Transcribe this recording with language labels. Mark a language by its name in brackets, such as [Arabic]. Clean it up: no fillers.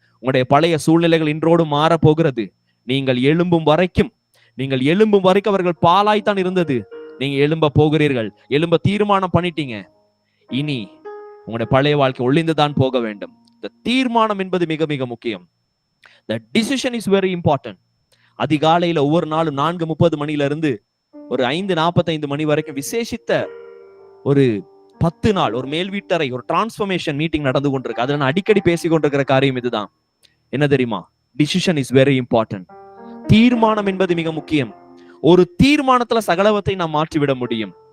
[Tamil] உங்களுடைய பழைய சூழ்நிலைகள் இன்றோடு மாற போகிறது. நீங்கள் எழும்பும் வரைக்கும் அவர்கள் பாலாய்த்தான் இருந்தது. நீங்க எழும்ப போகிறீர்கள். எழும்ப தீர்மானம் பண்ணிட்டீங்க. இனி உங்களுடைய பழைய வாழ்க்கை ஒளிந்துதான் போக வேண்டும். இந்த தீர்மானம் என்பது மிக மிக முக்கியம். [English] The decision is very important. [Tamil] அதிகாலையில ஒவ்வொரு நாளும் 4:30 மணில இருந்து ஒரு 5:45 மணி வரைக்கும் விசேஷித்த ஒரு 10 நாள் ஒரு மேல் வீட்டறை ஒரு டிரான்ஸ்ஃபர்மேஷன் மீட்டிங் நடந்து கொண்டிருக்கு. அதுல நான் அடிக்கடி பேசிக் கொண்டிருக்கிற காரியம் இதுதான். என்ன தெரியுமா? [English] Decision is very important. [Tamil] தீர்மானம் என்பது மிக முக்கியம். ஒரு தீர்மானத்துல சகலவத்தை நாம் மாற்றிவிட முடியும்.